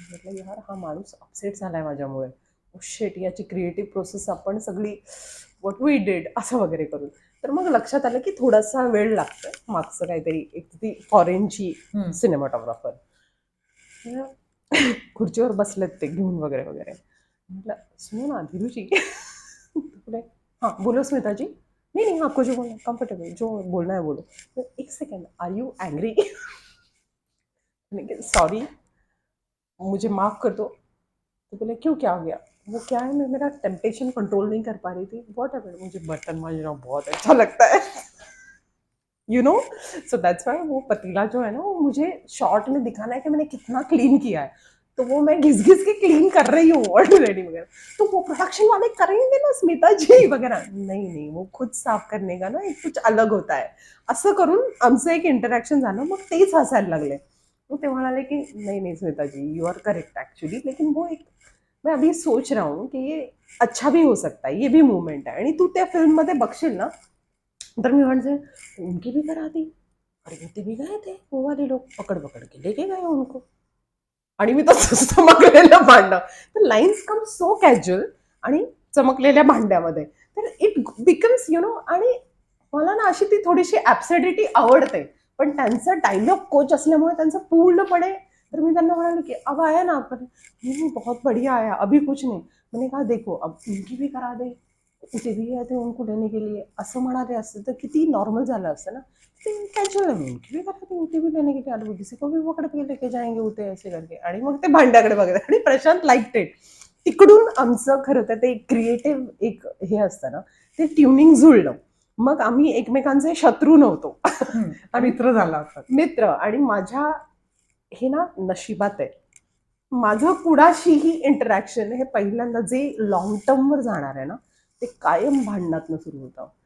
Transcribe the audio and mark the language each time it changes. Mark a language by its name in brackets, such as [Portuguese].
[Marathi] म्हटलं यार हा माणूस अपसेट झालाय माझ्यामुळे. शेट याची क्रिएटिव्ह प्रोसेस आपण सगळी [English] what we did [Marathi] असं वगैरे करून. तर मग लक्षात आलं की थोडासा वेळ लागतोय मागचं काहीतरी एक ती फॉरेनची सिनेमॅटोग्राफर खुर्चीवर बसलेत ते घेऊन वगैरे वगैरे. म्हटलं [Hindi] सुनो ना धीरूजी बोले हाँ बोलो स्मिता जी. नहीं नहीं आपको जो बोलना है कंफर्टेबल जो बोलना है बोलो. तो एक second [English] are you angry sorry [Hindi] मुझे माफ़ कर दो. तो बोले क्यों क्या हो गया. वो क्या है मैं मेरा टेम्पटेशन कंट्रोल नहीं कर पा रही थी. [English] whatever [Hindi] मुझे बर्तन मांजना बहुत अच्छा लगता है [English] You know. So that's why [Hindi] वो पतीला जो है ना वो मुझे शॉर्ट में दिखाना है कि मैंने कितना क्लीन किया है. तो वो मैं घिस घिस के क्लीन कर रही हूँ ऑलरेडी वगैरह. तो वो प्रोडक्शन वाले करेंगे ना स्मिता जी वगैरह. नहीं नहीं वो खुद साफ करने का ना एक कुछ अलग होता है. [Marathi] असं करून आमचं एक इंटरॅक्शन झालं. मग तेच हसायला लागले. मग ते म्हणाले की [Hindi] नहीं नहीं स्मिता जी [English] You are correct actually. [Hindi] लेकिन वो एक मैं अभी सोच रहा हूँ कि ये अच्छा भी हो सकता है. ये भी मूवमेंट आहे. [Marathi] आणि तू त्या फिल्ममध्ये बघशील ना तर मी म्हणते [Hindi] उनकी भी करा दी. अरे वो ते भी गए थे वो वाले लोग पकड़ पकड़ के लेके गए उनको. [Marathi] आणि मी तसं चमकलेलं भांडं. तर [English] lines come so casual [Marathi] आणि चमकलेल्या भांड्यामध्ये. तर [English] It becomes you know. [Marathi] आणि मला ना अशी ती थोडीशी ॲब्सर्डिटी आवडते. पण त्यांचं डायलॉग कोच असल्यामुळे त्यांचं पूर्णपणे. तर मी त्यांना म्हणाले की अब आया ना आपण. [Hindi] नहीं बहुत बढ़िया आया अभी कुछ नहीं. मैंने कहा देखो अब उनकी भी करा दे उसे भी गए थे उनको लेने के लिए [Marathi] असं म्हणाले असते तर किती नॉर्मल झालं असतं ना. ते कॅज्युअल आहे. [Hindi] उनकी भी करा दे उनकी भी लेने के लिए आलू किसी को भी पकड़ के लेके जाएंगे उते असे करके. [Marathi] आणि मग ते भांड्याकडे बघत आणि प्रशांत [English] Like it. [Marathi] तिकडून आमचं खरं तर ते क्रिएटिव्ह एक हे असतं ना ते ट्युनिंग जुळलं. मग आम्ही एकमेकांचे शत्रू नव्हतो मित्र झाला होता. मित्र. आणि माझ्या हे ना नशिबात आहे. माझं कुणाशीही इंटरॅक्शन हे पहिल्यांदा जे लॉंग टर्मवर जाणार आहे ना ते कायम भांडणातनं सुरू होतं.